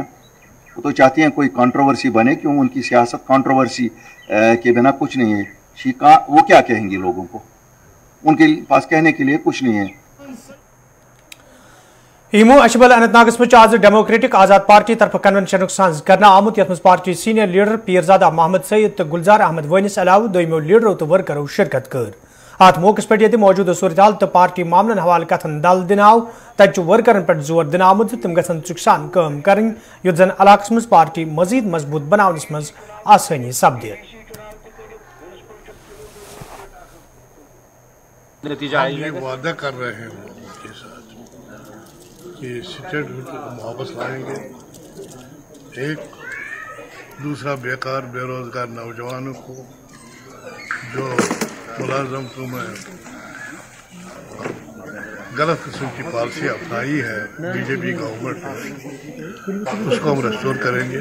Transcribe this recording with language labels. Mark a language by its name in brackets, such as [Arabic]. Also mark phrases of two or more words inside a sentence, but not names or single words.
[Hindi] वो तो चाहती हैं कोई कंट्रोवर्सी बने, क्यों उनकी सियासत कंट्रोवर्सी के बिना कुछ नहीं है। वो क्या कहेंगी लोगों को, उनके पास कहने के लिए कुछ नहीं है। [Kashmiri] इमो अशबल अनंतनाग में आज डेमोक्रेटिक आजाद पार्टी तरफ कन्वेंशन साज करना आमुत यथ पार्टी [English] senior leader [Kashmiri] पीरजादा मोहम्मद सईद तो गुलजार अहमद वनिस अलावा दोमियों लीडरों तो वर्करों शिरकत कर। अत मौके पे मौजूद सूरत हाल तो पार्टी मामलन हवाले कथन दल दिन आव तत वर्करन पे जोर दिन आमुत तम गसन सुखसान काम करें युत जन इलाकस मज पार्टी मजीद मजबूत बनावनस मज आसानी सपदे। [Hindi] नतीजा ये वादा कर रहे हैं लोगों के साथ कि स्टेटमेंट को वापस लाएंगे। एक दूसरा बेकार बेरोजगार नौजवानों को जो मुलाजमतों में गलत किस्म की पॉलिसी अपनाई है बीजेपी गवर्नमेंट ने, उसको हम रेस्टोर करेंगे।